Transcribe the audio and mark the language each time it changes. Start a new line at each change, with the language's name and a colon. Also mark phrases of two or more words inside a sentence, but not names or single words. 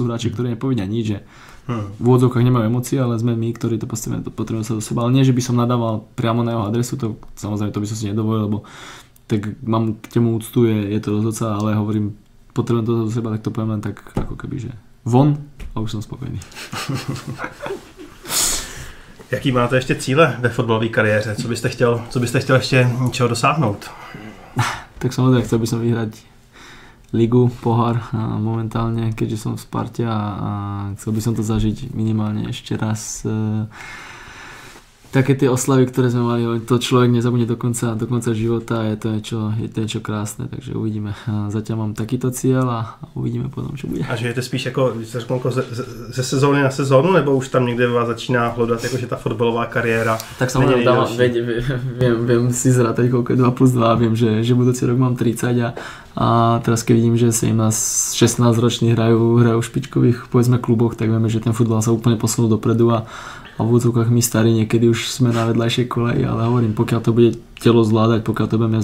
Slovak: Sú hráči, ktorí nepovedia nič, že v úvodzovkách nemajú emócie, ale sme my, ktorí to potrebujeme dostať do seba. Ale nie, že by som nadával priamo na jeho adresu, to samozrejme to by som si nedovolil, lebo tak mám k temu úctu, je to rozhodca, ale hovorím, potrebujem to do seba, tak to poviem len tak ako keby, že von a už som spokojný.
Czech: Jaký máte ještě cíle ve fotbalové kariéře? Co byste chtěl ještě čeho dosáhnout?
Slovak: Tak samozrejme, chcel by som vyhrať ligu, pohár momentálne, keďže som v Sparte a chcel by som to zažiť minimálne ešte raz. Také tie oslavy, ktoré sme mali, to človek nezabudne do konca života, je to niečo krásne, takže uvidíme. Zatiaľ mám takýto cieľ a uvidíme potom, čo bude.
Czech: A žijete spíš jako ze sezóny na sezónu, nebo už tam někde vás začíná hledat, jakože ta fotbalová kariéra?
Slovak: Tak samozrejme viem si zrátať, koľko je 2 plus 2, viem, že budúci rok mám 30 a teraz keď vidím, že 17-16 roční hrajú v špičkových povedzme kluboch, tak vieme, že ten futbal sa úplne posunul dopredu a v úvodzovkách my starí niekedy už sme na vedľajšej koleji, ale hovorím, pokiaľ to bude telo zvládať, pokiaľ to budeme